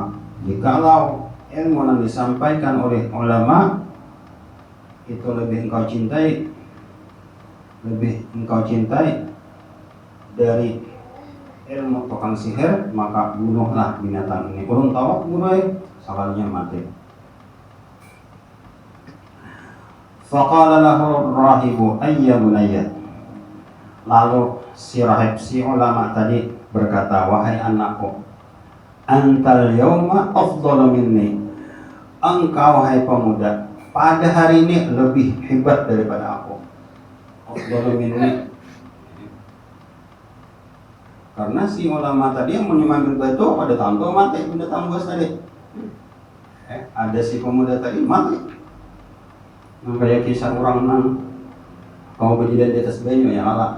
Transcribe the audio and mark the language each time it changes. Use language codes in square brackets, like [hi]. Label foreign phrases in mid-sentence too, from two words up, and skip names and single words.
[id] Jikalau ilmu yang disampaikan oleh ulama itu lebih engkau cintai dari ilmu tukang sihir, maka bunuhlah binatang ini. [bjn] Ulun tawak guru salahnya mati. [ar] فقال له الراهب أي بني, [id] lalu si rahib si ulama tadi berkata, wahai anakku, [ar] أنت اليوم أفضل مني, [id] engkau hai pemuda pada hari ini lebih hebat daripada aku. [ar] أفضل مني, [id] karena si ulama tadi yang mengambil batu pada tampil mati binatang buas tadi. Ada si pemuda tadi mati. [bjn] Kayak kisah orang nang kau berjalan di atas banyu [ar] يا الله.